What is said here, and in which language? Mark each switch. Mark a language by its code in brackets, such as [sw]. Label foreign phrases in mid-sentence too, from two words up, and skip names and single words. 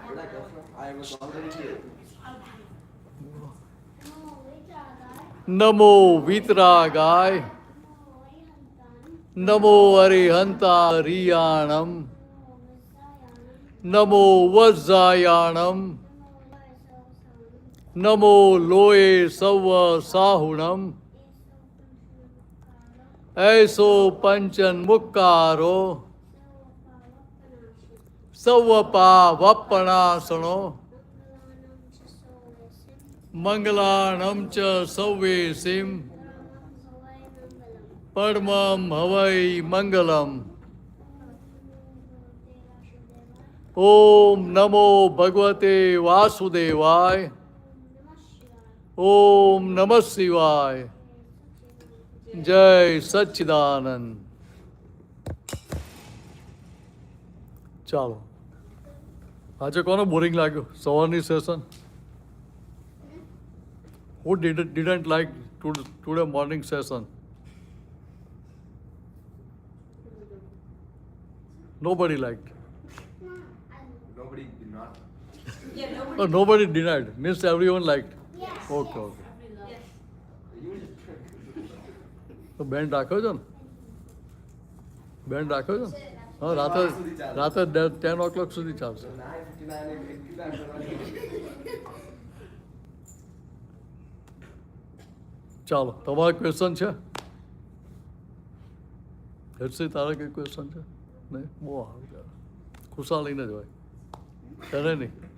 [pra] નમો વિતરાગાય નમો અરિહંતા રિયાણમ નમો વજ્જાયાણમ નમો લોએ સવ સાહુણમ ऐसो पंचन मुक्कारो सवपा वपणासणो मंगलाणम च सव्वेसिम परमं हवै मंगलम [sa] ओम नमो भगवते वासुदेवाय ओम नमः शिवाय जय सच्चिदानंद [gu] ચાલો આજે કોને બોરિંગ લાગ્યું સવારની સેશન [en] who didn't like today morning session nobody liked Nobody did not. oh, nobody denied means everyone liked okay [gu] તો બેન્ડ રાખ્યો છો ને બેન્ડ રાખ્યો છો ને હા રાતે 10 સુધી ચાલશે ચાલો તમારા ક્વેશ્ચન છે હેડસી તારા કઈ ક્વેશ્ચન છે નહીં બહુ સારું ખુશાલીને જ હોય તને નહીં